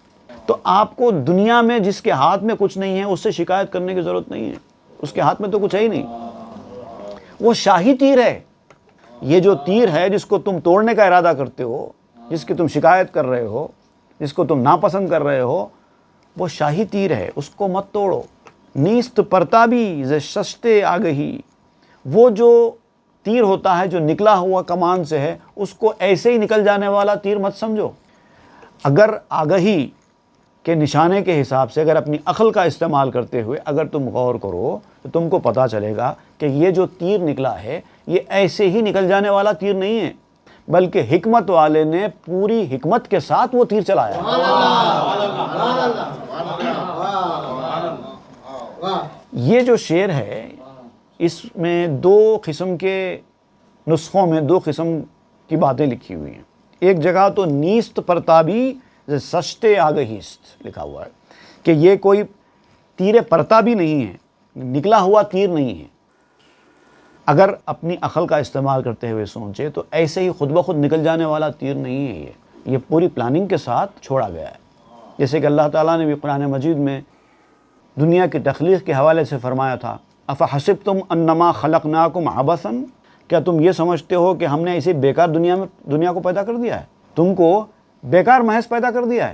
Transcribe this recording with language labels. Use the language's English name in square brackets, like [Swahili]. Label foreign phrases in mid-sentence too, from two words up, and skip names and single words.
[Urdu] تو آپ کو دنیا میں جس کے ہاتھ میں کچھ نہیں ہے اس سے شکایت کرنے کی ضرورت نہیں ہے، اس کے ہاتھ میں تو کچھ ہے ہی نہیں، وہ شاہی تیر ہے۔ یہ جو تیر ہے جس کو تم توڑنے کا ارادہ کرتے ہو، جس کی تم شکایت کر رہے ہو، جس کو تم ناپسند کر رہے ہو، وہ شاہی تیر ہے، اس کو مت توڑو۔ [Persian] نیست پرتابی ز شست آگہی، [Urdu] وہ جو تیر ہوتا ہے جو نکلا ہوا کمان سے ہے، اس کو ایسے ہی نکل جانے والا تیر مت سمجھو۔ اگر آگہی کے نشانے کے حساب سے، اگر اپنی عقل کا استعمال کرتے ہوئے اگر تم غور کرو تو تم کو پتہ چلے گا کہ یہ جو تیر نکلا ہے یہ ایسے ہی نکل جانے والا تیر نہیں ہے، بلکہ حکمت والے نے پوری حکمت کے ساتھ وہ تیر چلایا۔ یہ جو شعر ہے اس میں دو قسم کے نسخوں میں دو قسم کی باتیں لکھی ہوئی ہیں۔ ایک جگہ تو [Persian] نیست پرتابی سشتے آگہیست [Urdu] لکھا ہوا ہے کہ یہ کوئی تیر پرتابی نہیں ہے، نکلا ہوا تیر نہیں ہے۔ اگر اپنی عقل کا استعمال کرتے ہوئے سوچے تو ایسے ہی خود بخود نکل جانے والا تیر نہیں ہے، یہ پوری پلاننگ کے ساتھ چھوڑا گیا ہے۔ جیسے کہ اللہ تعالیٰ نے بھی قرآن مجید میں دنیا کی تخلیق کے حوالے سے فرمایا تھا، [Arabic] افحسبتم انما خلقناکم عبثا، [Urdu] کیا تم یہ سمجھتے ہو کہ ہم نے اسے بیکار دنیا کو پیدا کر دیا ہے، تم کو بیکار محض پیدا کر دیا ہے؟